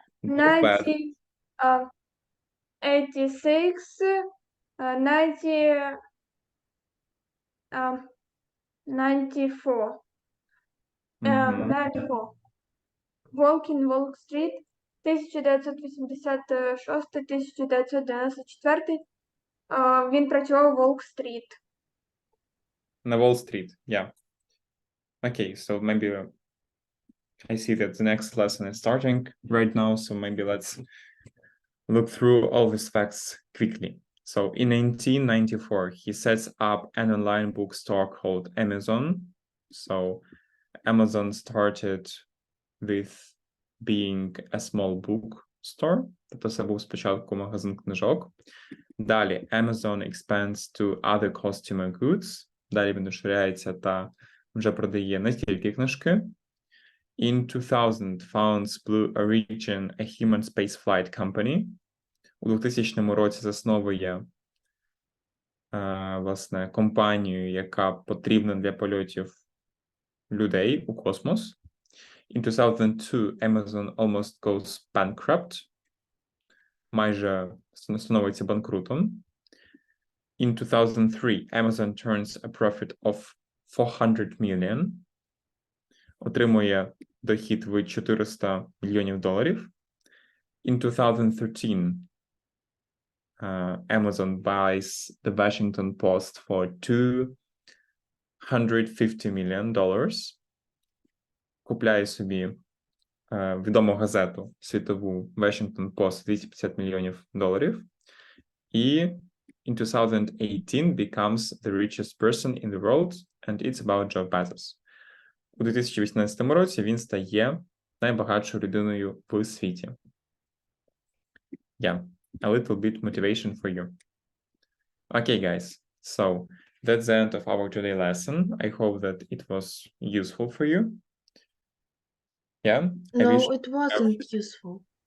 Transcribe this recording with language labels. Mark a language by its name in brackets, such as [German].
[English] 1986, 94. 94. Walking Wall Street, 1986-1994. [Ukrainian] Він працював у Волк-стріт. На [English] Wall-Street, yeah. Okay, so maybe I see that the next lesson is starting right now, so maybe let's look through all these facts quickly. So in 1994, he sets up an online bookstore called Amazon. So Amazon started with being a small bookstore. [Ukrainian] Тобто це був спочатку магазин книжок. Далі [English] Amazon expands to other consumer goods. [Ukrainian] Далі він розширяється та вже продає не тільки книжки. [English] In 2000, founds Blue Origin, a human spaceflight company. [Ukrainian] У 2000 році засновує власне компанію, яка потрібна для польотів людей у космос. [English] In 2002, Amazon almost goes bankrupt. [Ukrainian] Майже становиться банкрутом. [English] In 2003, Amazon turns a profit of 400 million. [Ukrainian] Отримує дохід в $400 мільйонів. [English] In 2013, Amazon buys the Washington Post for $250 million. [Ukrainian] Купляє собі відому газету світову Washington Post $250 мільйонів. І [English] in 2018 becomes the richest person in the world, and it's about Jeff Bezos. [Ukrainian] У 2018 році він стає найбагатшою людиною в світі. [English] Yeah, a little bit motivation for you. Okay, guys, so that's the end of our today lesson. I hope that it was useful for you. Yeah? No, it wasn't useful.